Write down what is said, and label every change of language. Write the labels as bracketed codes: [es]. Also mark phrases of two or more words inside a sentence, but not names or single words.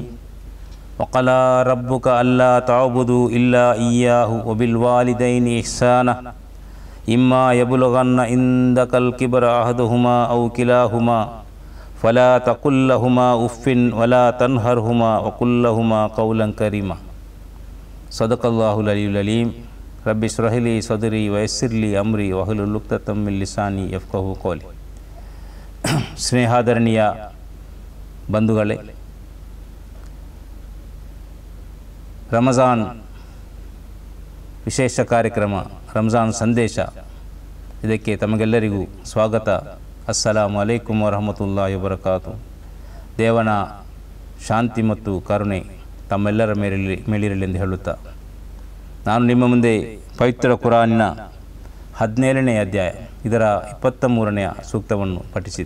[ar] وقضى ربك ألا تعبدوا إلا إياه وبالوالدين إحسانا إما يبلغن عندك الكبر أحدهما أو كلاهما فلا تقل لهما أف ولا تنهرهما وقل لهما قولا كريما. صدق الله العلي العظيم. رب اشرح لي صدري ويسر لي أمري واحلل عقدة من لساني يفقهوا قولي. [kn] ಸ್ನೇಹಾದರಣೀಯ ಬಂಧುಗಳೇ, ರಮಜಾನ್ ವಿಶೇಷ ಕಾರ್ಯಕ್ರಮ ರಂಜಾನ್ ಸಂದೇಶ, ಇದಕ್ಕೆ ತಮಗೆಲ್ಲರಿಗೂ ಸ್ವಾಗತ. [ar] السلام عليكم ورحمة الله وبركاته. [kn] ದೇವನ ಶಾಂತಿ ಮತ್ತು ಕರುಣೆ ತಮ್ಮೆಲ್ಲರ ಮೇಲಿರಲಿ ಎಂದು ಹೇಳುತ್ತಾ, ನಾನು ನಿಮ್ಮ ಮುಂದೆ ಪವಿತ್ರ ಕುರಾನಿನ 17ನೇ ಅಧ್ಯಾಯ ಇದರ 23ನೇ ಸೂಕ್ತವನ್ನು ಪಠಿಸಿದೆ.